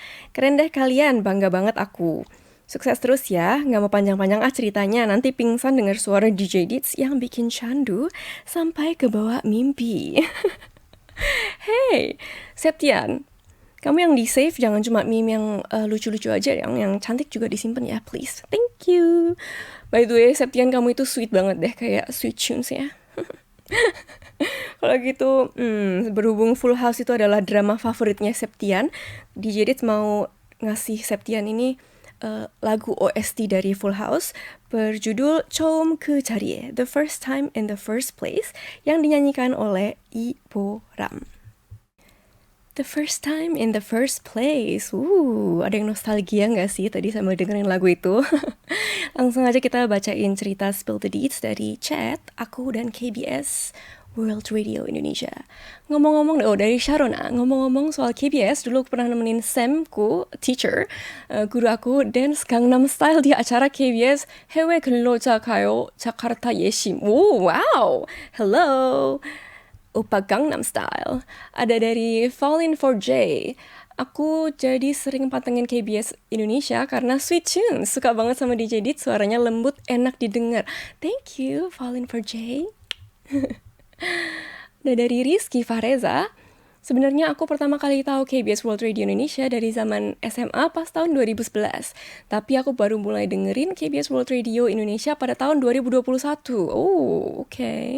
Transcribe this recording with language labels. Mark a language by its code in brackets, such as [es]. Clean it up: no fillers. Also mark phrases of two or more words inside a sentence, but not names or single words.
[id] Keren deh kalian, bangga banget aku. Sukses terus ya, nggak mau panjang-panjang ceritanya, nanti pingsan dengar suara DJ Deets yang bikin candu sampai ke bawah mimpi. Hey, Septian, kamu yang di-save jangan cuma meme yang lucu-lucu aja, yang cantik juga disimpan ya, please. [en] Thank you. By the way, [id] Septian kamu itu sweet banget deh, kayak Sweet Tunes ya. Kalau gitu, berhubung Full House itu adalah drama favoritnya Septian, DJ Deets mau ngasih Septian ini lagu OST dari Full House berjudul 처음 그 자리에, The First Time in the First Place, yang dinyanyikan oleh Ibo Ram. The first time in the first place. Ada yang nostalgia nggak sih tadi sambil dengerin lagu itu? Langsung aja kita bacain cerita Spill the Deeds dari chat aku dan KBS World Radio Indonesia. Ngomong-ngomong, dari Sharona, ngomong-ngomong soal KBS, dulu aku pernah nemenin Samku, teacher, guru aku, dance Gangnam Style di acara KBS 해외 근로자 가요 자카르타 예심. [en] Wow! Hello! Oppa Gangnam Style. [id] Ada dari Falling for J. Aku jadi sering pantengin KBS Indonesia karena Sweet Tunes. Suka banget sama DJ Dit, suaranya lembut, enak didengar. [en] Thank you, Falling for J. [id] Nah, dari Rizky Fareza, sebenarnya aku pertama kali tahu KBS World Radio Indonesia dari zaman SMA pas tahun 2011. Tapi aku baru mulai dengerin KBS World Radio Indonesia pada tahun 2021. Oke.